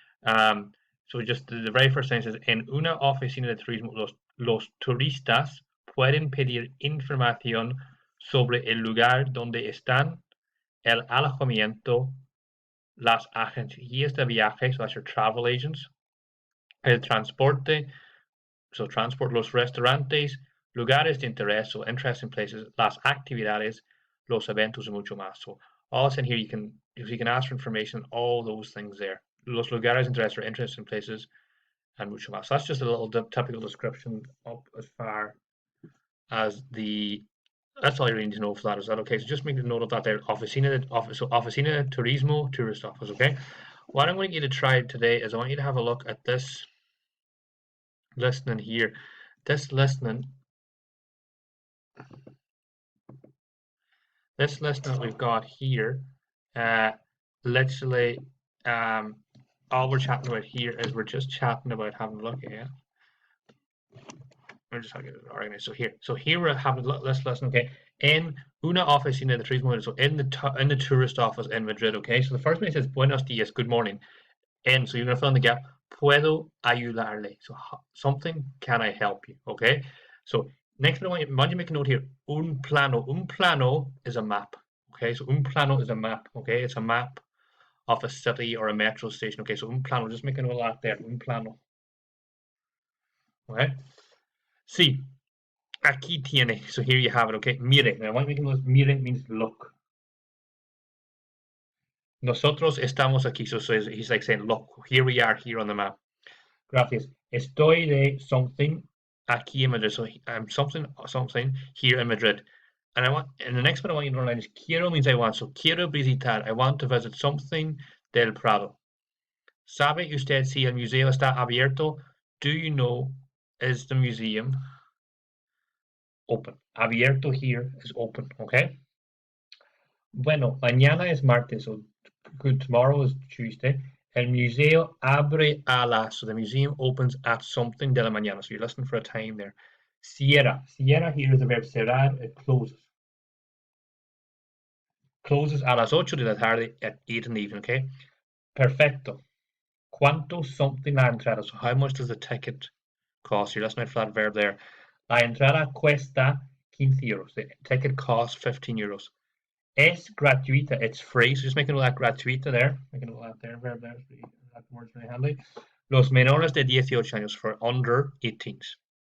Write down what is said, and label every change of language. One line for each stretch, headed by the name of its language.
English: Um, so just the very first sentence is,
Spanish: en una oficina de turismo, los turistas pueden pedir información sobre el lugar donde están, el alojamiento, las agencias de viajes,
English: so that's your travel agents,
Spanish: el transporte,
English: so transport,
Spanish: los restaurantes, lugares de interés,
English: so interesting places,
Spanish: las actividades, los eventos, and mucho más.
English: So all it's in here, you can ask for information, all those things there.
Spanish: Los lugares de interés
English: are interesting places, and
Spanish: mucho más.
English: So that's just a little typical description up as far as the. That's all you really need to know for that. Is that okay? So just make a note of that there.
Spanish: Oficina de Turismo,
English: tourist office. Okay. What I want you to try today is I want you to have a look at this listening here. This listening, this listening that we've got here, uh, literally, um, all we're chatting about here is we're just chatting about having a look at it. I'm just going to get it organized. So here we're having let's listen.
Spanish: Okay, in una oficina de turismo.
English: So in the tourist office in Madrid. Okay, so the first one says
Spanish: buenos dias,
English: good morning. And so you're going to fill in the gap.
Spanish: Puedo ayudarle.
English: So something, can I help you? Okay. So next, I want you to make a note here.
Spanish: Un plano.
English: Un plano is a map. Okay. So un plano is a map. Okay. It's a map of a city or a metro station. Okay. So un plano. Just make a note of that there.
Spanish: Un plano.
English: Okay.
Spanish: Sí. Aquí tiene.
English: So here you have it. Okay. Mire. Now I want you to make a note. Mire means look.
Spanish: Nosotros estamos aquí.
English: So he's like saying, look, here we are here on the map.
Spanish: Gracias. Estoy de
English: something
Spanish: aquí en Madrid.
English: So something here in Madrid. And the next one I want you to underline is quiero means I want. So
Spanish: quiero visitar.
English: I want to visit something del Prado.
Spanish: ¿Sabe usted si el museo está abierto?
English: Do you know, is the museum open? Abierto here is open, okay?
Spanish: Bueno, mañana es martes,
English: so good, tomorrow is Tuesday.
Spanish: El museo abre a las,
English: so the museum opens at something
Spanish: de la mañana,
English: so you're listening for a time there. Cierra. Cierra here is the verb cerrar, it closes. Closes
Spanish: a las 8 de la tarde
English: at 8 in the evening, okay? Perfecto.
Spanish: ¿Cuánto something la entrada?
English: So how much does the ticket cost? You're listening for that verb there.
Spanish: La entrada cuesta 15 euros.
English: The ticket costs 15 euros.
Spanish: Es gratuita,
English: it's free. So just making all that gratuita there. Making all that there, verb there. That word's really handy.
Spanish: Los menores de 18 años,
English: for under 18s.